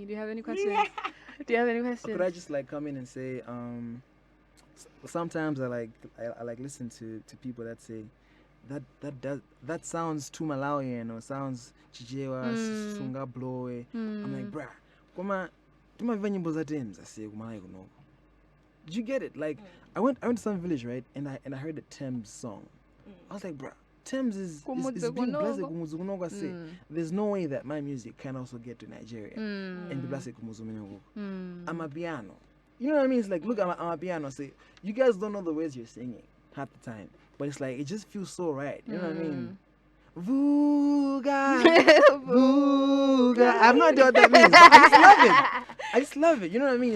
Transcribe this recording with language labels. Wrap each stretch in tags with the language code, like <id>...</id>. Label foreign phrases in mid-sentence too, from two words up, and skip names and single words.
<en>Do you have any questions? Do you have any questions? Could I just like come in and say, sometimes I like listen to people that say that sounds too Malawian or sounds Chichewa, Sunga Blowe. I'm like, bruh,</en> <ny>come nyimbo za Thames asiye kumalawi kunoko.</ny> <en>Did you get it? Like I went to some village, right, and I heard the Thames song. I was like, bruh, Thames is being blessed</en> <ny>kumuzu kunoko.</ny> <en>I say there's no way that my music can also get to Nigeria and be blessed</en> <ny>kumuzu kunoko.</ny> <en>I'm a piano. You know what I mean? It's like, look, I'm a piano. I say, you guys don't know the words you're singing half the time, but it's like it just feels so right. You know what I mean? Vuga, Vuga. I have no idea what that means, but I just love it. I just love it. You know what I mean?</en>